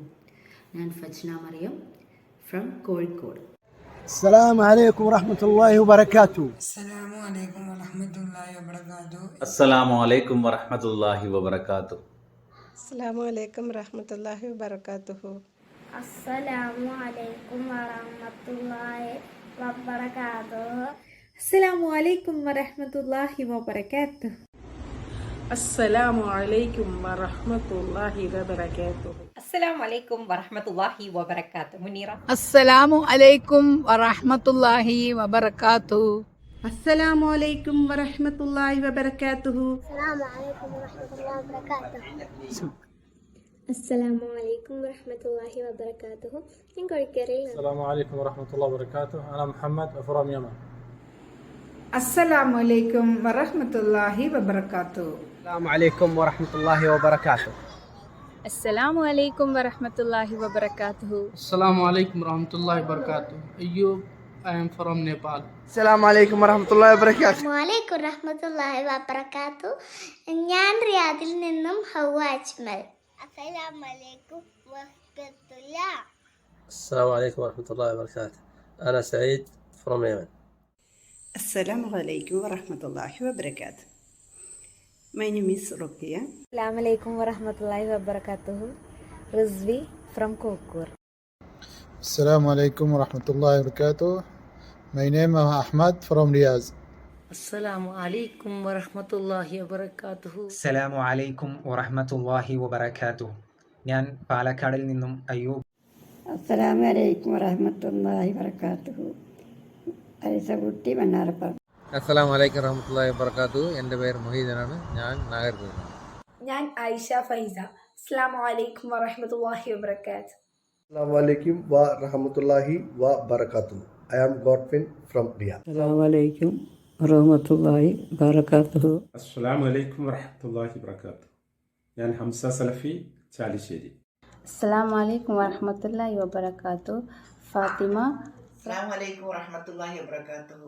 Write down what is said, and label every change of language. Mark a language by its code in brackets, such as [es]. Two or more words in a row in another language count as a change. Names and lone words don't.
[ml] ഞാൻ ഫജ്ന മറിയം ഫ്രം കോഴിക്കോട്. [ar] السلام عليكم ورحمة الله وبركاته. السلام عليكم ورحمة الله وبركاته. السلام عليكم ورحمة الله وبركاته. السلام عليكم ورحمة الله وبركاته. السلام عليكم ورحمة الله وبركاته. السلام عليكم ورحمة الله وبركاته. السلام عليكم ورحمة الله وبركاته. السلام عليكم ورحمة الله وبركاته. മുനീറ. السلام عليكم ورحمة الله وبركاته. السلام عليكم ورحمة الله وبركاته. السلام عليكم ورحمة الله وبركاته. [ml] ഞാൻ കോഴിക്കോടിൽ. [ar] السلام عليكم ورحمة الله وبركاته. അന മുഹമ്മദ് ഫ്രം യമൻ. السلام عليكم ورحمة الله وبركاته. السلام عليكم ورحمة الله وبركاته. السلام عليكم ورحمة الله وبركاته. السلام عليكم ورحمة الله وبركاته. അയ്യൂബ്, [en] I am from Nepal. [ar] السلام عليكم ورحمة الله وبركاته. وعليكم رحمة الله وبركاته. [ml] ഞാൻ റിയാദിൽ നിന്നും ഹൗവ അജ്മൽ. [ar] السلام عليكم ورحمة الله. السلام عليكم ورحمة الله وبركاته. അന സഈദ് ഫ്രം യമൻ. السلام عليكم ورحمة الله وبركاته. [en] My name is Ruqya. [ar] السلام عليكم ورحمة الله وبركاته. റിസ്വി ഫ്രം കോക്കൂർ. السلام عليكم ورحمة الله وبركاته. [en] My name is Ahmad from Riyadh. [ar] السلام عليكم ورحمة الله وبركاته. السلام عليكم ورحمة الله وبركاته. [ml] ഞാൻ പാലക്കാടിൽ നിന്നും അയ്യൂബ്. [ar] السلام عليكم ورحمة الله وبركاته. ഐസകുട്ടി മണ്ണാർപ്പുറം. السلام عليكم ورحمة الله وبركاته. [ml] എൻ്റെ പേര് മൊഹീദനാണ്. ഞാൻ നാഗർകോവിലാണ്. ഞാൻ ഐഷ ഫൈസ. [ar] السلام عليكم ورحمة الله وبركاته. السلام عليكم ورحمة الله وبركاته. [en] I am Godwin from Riyadh. [ar] السلام عليكم ورحمة الله وبركاته. السلام عليكم ورحمة الله وبركاته. [ml] ഞാൻ ഹംസ സലഫി, ചാലിശ്ശേരി. [ar] السلام عليكم ورحمة الله وبركاته. ഫാത്തിമ. السلام عليكم ورحمة الله وبركاته.